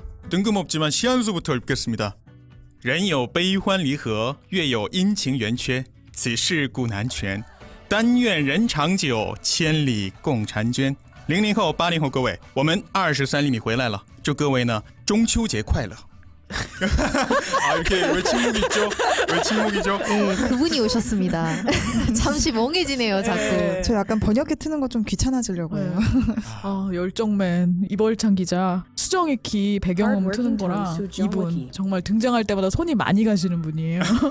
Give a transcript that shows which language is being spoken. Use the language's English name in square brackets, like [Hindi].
[Korean] 뜬금없지만 시한수부터 읽겠습니다. [Chinese] 人有悲欢离合，月有阴晴圆缺，此事古难全。但愿人长久，千里共婵娟。 00后、80后各位，我们23厘米回来了，祝各位呢中秋节快乐。 [Korean] 아, 이렇게 왜 침묵이 있죠? 왜 침묵이죠? 네, 그분이 오셨습니다. 잠시 멍해지네요, 자꾸. 네. 저 약간 번역기 트는 거 좀 귀찮아지려고 해요. 열정맨 이벌찬 기자 수정이 키 배경음 트는 거랑 이분 정말 등장할 때마다 손이 많이 가시는 분이에요.